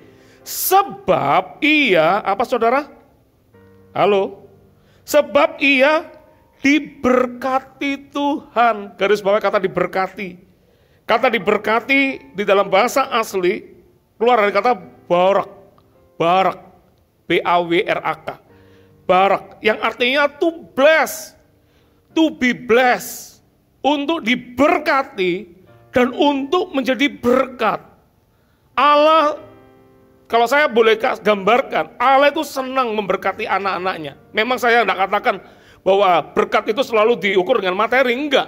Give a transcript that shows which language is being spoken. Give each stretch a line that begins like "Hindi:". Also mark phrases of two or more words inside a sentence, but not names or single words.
Indonesian: Sebab ia, apa saudara? Halo? Sebab ia diberkati Tuhan. Garis bawah kata diberkati. Kata diberkati di dalam bahasa asli, keluar dari kata barak. Barak. B-A-W-R-A-K. Barak. Yang artinya
English: to bless. To be blessed,
Indonesian: untuk diberkati dan untuk menjadi berkat. Allah, kalau saya boleh gambarkan, Allah itu senang memberkati anak-anaknya. Memang saya tidak katakan bahwa berkat itu selalu diukur dengan materi, enggak.